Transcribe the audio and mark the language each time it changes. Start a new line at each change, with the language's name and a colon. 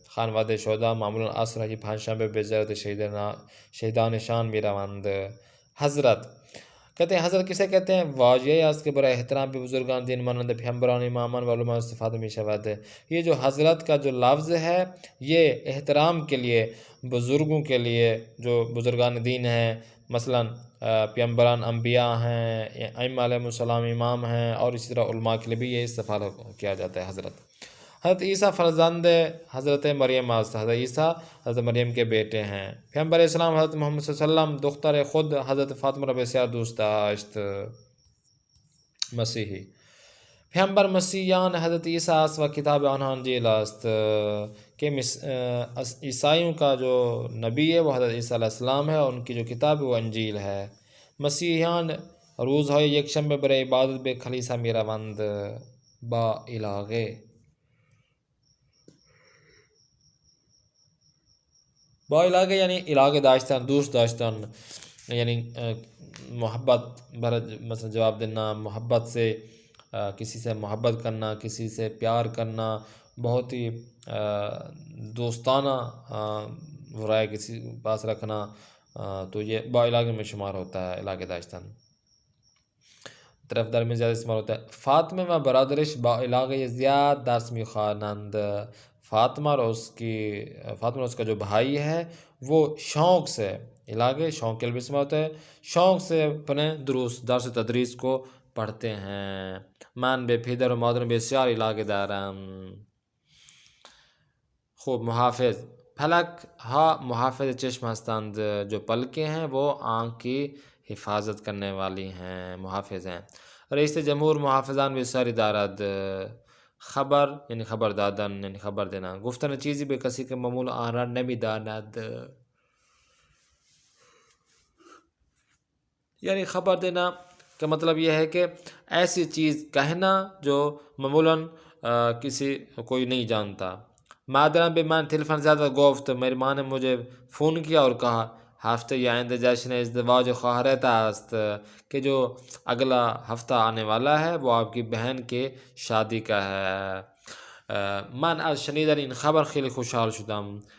Persian: خانواده شہداء معمولاً عصر کی پنجشنبه به زیارت شهیدان شان میروند.
Urdu: حضرت کہتے ہیں حضرت کسے کہتے ہیں؟
Persian: واجعی است که برای احترام به بزرگان دین مانند پیامبران، امامان و علماء استفاده می شود.
Urdu: یہ جو حضرت کا جو لفظ ہے یہ احترام کے لیے، بزرگوں کے لیے جو بزرگان دین ہیں، مثلا پیامبران، انبیاء ہیں، ائمہ علیہ السلام امام ہیں، اور اسی طرح علماء کے لیے بھی یہ استفادہ کیا جاتا ہے.
Persian: حضرت عیسیٰ فرزند حضرت مریم است.
Urdu: حضرت عیسیٰ حضرت مریم کے بیٹے ہیں.
Persian: پیغمبر اسلام حضرت محمد صلی اللہ علیہ وسلم دختر خود حضرت فاطمہ را بسیار دوست داشت. مسیحی پیغمبر مسیحیان حضرت عیسیٰ است و کتاب آنها انجیل است.
Urdu: کہ عیسائیوں کا جو نبی ہے وہ حضرت عیسیٰ علیہ السلام ہے، اور ان کی جو کتاب ہے وہ انجیل ہے.
Persian: مسیحیان روزهای یکشنبه برای عبادت به کلیسا میروند.
Urdu: با علاقه با علاقه یعنی
Persian: علاقه داشتن، دوست داشتن،
Urdu: یعنی محبت مثلا جواب دینا، محبت سے کسی سے محبت کرنا، کسی سے پیار کرنا، بہت ہی دوستانہ رائے کسی پاس رکھنا، تو یہ با علاقے میں شمار ہوتا ہے علاقے داشتن. طرفدار میں زیادہ استعمال ہوتا ہے.
Persian: فاطمہ و برادرش با علاقه زیاد درس میخوانند.
Urdu: فاطمہ اور اس کا جو بھائی ہے وہ شوق سے، علاقے شوق کے لیے بھی استعمال ہوتا ہے، شوق سے اپنے درس تدریس کو پڑھتے ہیں.
Persian: من به پدر و مادر بسیار علاقه دارم. خوب محافظ. پھلک ها محافظ چشم هستند.
Urdu: جو پلکیں ہیں وہ آنکھ کی حفاظت کرنے والی ہیں، محافظ ہیں.
Persian: رئیس جمہور محافظان بسیاری دارد.
Urdu: خبر یعنی خبر دادن یعنی خبر دینا.
Persian: گفتن چیزی به کسی که معمول آن را نمیداند،
Urdu: یعنی خبر دینا کا مطلب یہ ہے کہ ایسی چیز کہنا جو معمولاً کوئی نہیں جانتا.
Persian: مادرم به من تلفن زد و گفت،
Urdu: میری ماں نے مجھے فون کیا اور کہا
Persian: ہفته آینده جشن ازدواج خواهرت است،
Urdu: کہ جو اگلا ہفتہ آنے والا ہے وہ آپ کی بہن کے شادی کا ہے.
Persian: من از شنیدن این خبر خیلی خوشحال شدم.